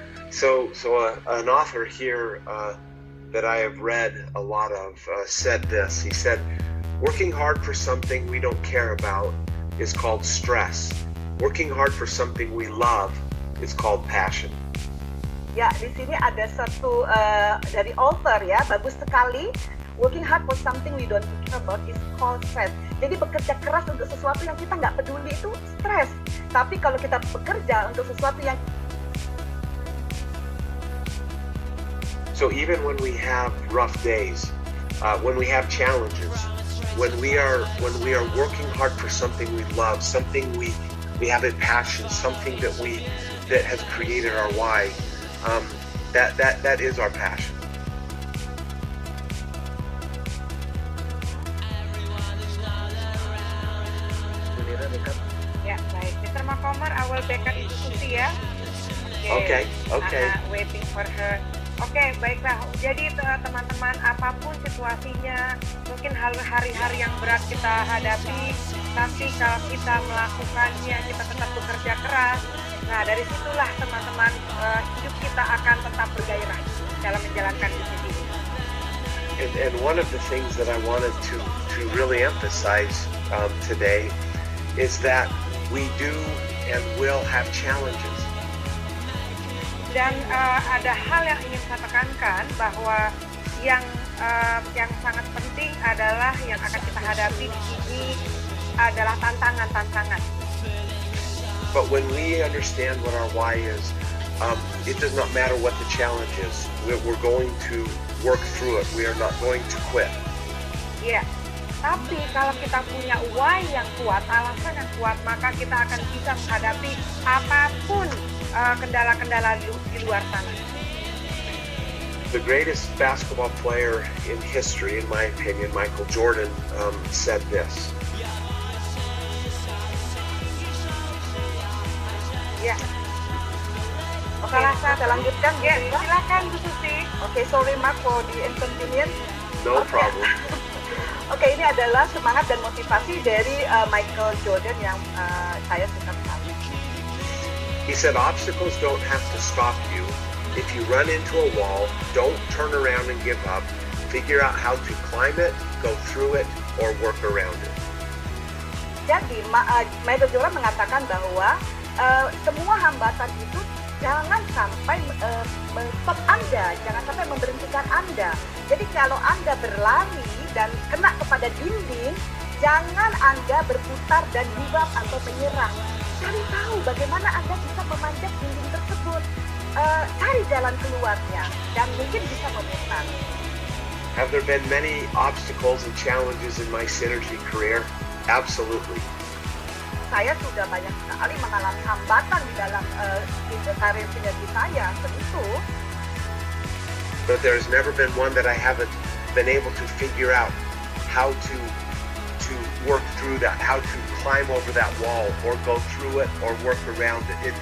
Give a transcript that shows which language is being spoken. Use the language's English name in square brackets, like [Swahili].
[English] So an author here that I have read a lot of said this. He said, "Working hard for something we don't care about is called stress. Working hard for something we love is called passion." [Indonesian] Ya, di sini ada satu dari author ya, bagus sekali. [English] Working hard for something we don't care about is called stress. [Indonesian] Jadi bekerja keras untuk sesuatu yang kita nggak peduli itu stres. Tapi kalau kita bekerja untuk sesuatu yang [English] So even when we have rough days, when we have challenges, when we are working hard for something we love, something we have a passion, something that has created our why, that is our passion. [Indonesian] ya baik. [English] Mr. Makomer, I will backup Ibu Susi ya. Okay. Waiting for her. [Indonesian] Oke, baiklah. Jadi teman-teman, apapun situasinya, mungkin hari-hari yang berat kita hadapi, tapi kalau kita melakukannya, kita tetap bekerja keras. Nah, dari situlah teman-teman, hidup kita akan tetap bergairah dalam menjalankan bisnis ini. [English] And one of the things that I wanted to really emphasize today is that we do and will have challenges. [Indonesian] Dan ada hal yang ingin saya tekankan, bahwa yang sangat penting adalah yang akan kita hadapi di sini adalah tantangan-tantangan. [English] But when we understand what our why is, it does not matter what the challenge is. We're going to work through it. We are not going to quit. [Indonesian] Iya. Tapi kalau kita punya why yang kuat, alasan yang kuat, maka kita akan bisa menghadapi apapun kendala-kendala di luar sana. [English] The greatest basketball player in history, in my opinion, Michael Jordan, said this. [Indonesian] Ya. Oke, saya lanjutkan. Ya, silakan Bu Susi. [English] Oke, sorry Mark for the inconvenience. No problem. [Indonesian] Oke, ini adalah semangat dan motivasi dari Michael Jordan yang saya suka sekali. [English] He said, obstacles don't have to stop you. If you run into a wall, don't turn around and give up. Figure out how to climb it, go through it, or work around it. [Indonesian] Jadi, Michael Jordan mengatakan bahwa semua hambatan itu jangan sampai stop Anda, jangan sampai memberhentikan Anda. Jadi kalau Anda berlari dan kena kepada dinding, jangan Anda berputar dan [English] give up [Indonesian] atau menyerah. cari tahu bagaimana Anda bisa memanjat dinding tersebut. Cari jalan keluarnya dan mungkin bisa memutar. [English] Have there been many obstacles and challenges in my synergy career? Absolutely. [Indonesian] Saya sudah banyak sekali mengalami hambatan di dalam karir sinergi saya, tentu. [English] But there's never been one that I haven't been able to figure out how to work through that, how to climb over that wall or go through it or work around it.